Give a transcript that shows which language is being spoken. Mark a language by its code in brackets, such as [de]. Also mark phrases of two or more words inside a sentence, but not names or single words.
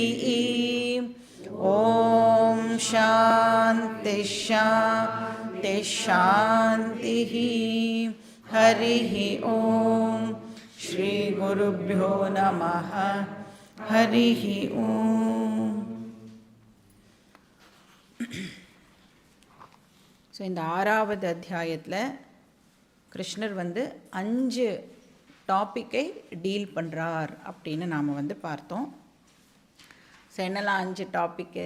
[sa] ॐ शान्ति शान्ति शान्तिः। हरिः ॐ श्रीगुरुभ्यो नमः। हरिः ॐ। [ta] ஸோ இந்த 6வது அத்தியாயத்தில் கிருஷ்ணர் 5 [en] topic deal [ta] பண்ணுறார் அப்படின்னு நாம் பார்த்தோம். ஸோ என்னெல்லாம் 5 டாப்பிக்கு?